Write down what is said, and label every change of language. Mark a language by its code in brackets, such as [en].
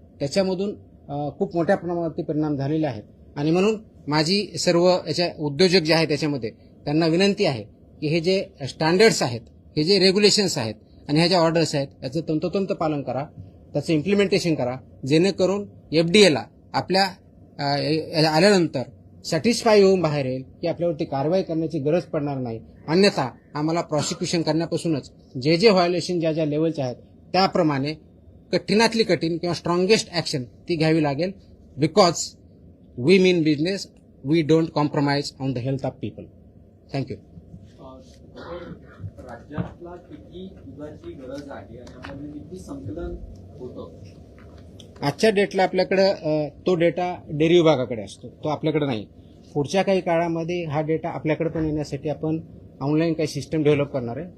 [mr] त्याच्यामधून खूप मोठ्या प्रमाणावरती परिणाम झालेले आहेत. आणि म्हणून माझी सर्व याच्या उद्योजक जे आहेत त्याच्यामध्ये त्यांना विनंती आहे की हे जे स्टँडर्ड्स आहेत, हे जे रेग्युलेशन्स आहेत आणि ह्या ज्या ऑर्डर्स आहेत याचं तंतोतंत पालन करा, त्याचं इम्प्लिमेंटेशन करा, जेणेकरून FDAला आपल्या आल्यानंतर सॅटिस्फाय होऊन बाहेर येईल की आपल्यावरती कारवाई करण्याची गरज पडणार नाही. अन्यथा आम्हाला प्रॉसिक्युशन करण्यापासूनच जे व्हायोलेशन ज्या लेवलचे आहेत त्याप्रमाणे कठीणातली कठीण किंवा स्ट्रॉंगेस्ट ऍक्शन ती घ्यावी लागेल. [en] Because we mean business, we don't compromise on the health of people. Thank you. [mr] राज्यातला किती दुधाची गरज आहे आणि यामध्ये किती संकलन होतं? आजच्या डेटला आपल्याकडे तो डेटा डेअरी विभागाकडे असतो, तो आपल्याकडे नाही. पुढच्या काही काळामध्ये हा डेटा आपल्याकडे पण येण्यासाठी आपण ऑनलाईन काही सिस्टम डेव्हलप करणार आहे.